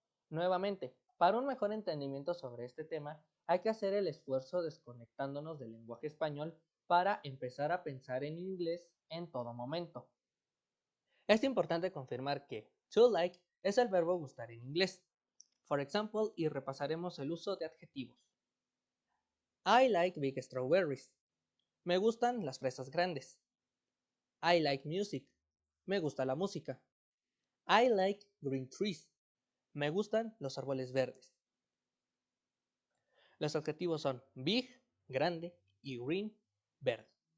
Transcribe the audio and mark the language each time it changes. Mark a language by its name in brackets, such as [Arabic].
[Spanish] Nuevamente, para un mejor entendimiento sobre este tema, hay que hacer el esfuerzo desconectándonos del lenguaje español para empezar a pensar en inglés en todo momento. Es importante confirmar que to like es el verbo gustar en inglés. For example, y repasaremos el uso de adjetivos. [English] I like big strawberries. [Spanish] Me gustan las fresas grandes. I like music. Me gusta la música. I like green trees. Me gustan los árboles verdes. Los adjetivos son big, grande, y green, verde.